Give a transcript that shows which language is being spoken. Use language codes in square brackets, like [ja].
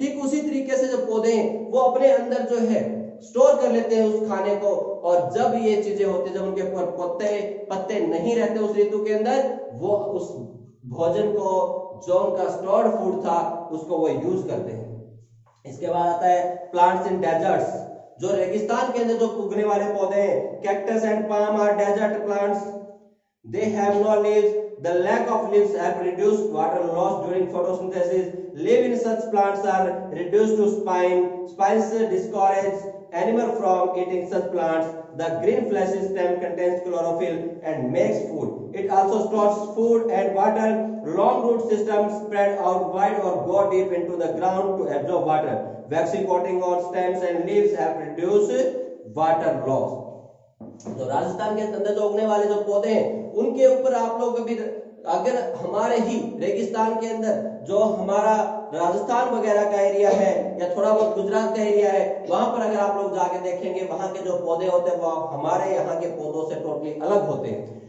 [hi] ठीक उसी तरीके से जो पौधे हैं वो अपने अंदर जो है स्टोर कर लेते हैं उस खाने को, और जब ये चीजें होती है, जब उनके पत्ते नहीं रहते उस ऋतु के अंदर, वो उस भोजन को जो उनका स्टोर्ड फूड था उसको वो यूज करते हैं। इसके बाद आता है [en] plants in deserts, [hi] जो रेगिस्तान के अंदर जो उगने वाले पौधे हैं। [en] Cactus and palm are desert plants, they have no leaves, the lack of leaves have reduced water loss during photosynthesis. Leaves in such plants are reduced to spines discourage animal from eating such plants. The green fleshy stem contains chlorophyll and makes food. It also stores food and water. Long root systems spread out wide or go deep into the ground to absorb water. Waxy coating on stems and leaves have reduced water loss. [hi] तो राजस्थान के अंदर जो उगने वाले जो पौधे हैं उनके ऊपर आप लोग कभी, अगर हमारे ही रेगिस्तान के अंदर जो हमारा राजस्थान वगैरह का एरिया है या थोड़ा बहुत गुजरात का एरिया है, वहां पर अगर आप लोग जाके देखेंगे वहां के जो पौधे होते हैं वो हमारे यहाँ के पौधों से टोटली अलग होते हैं।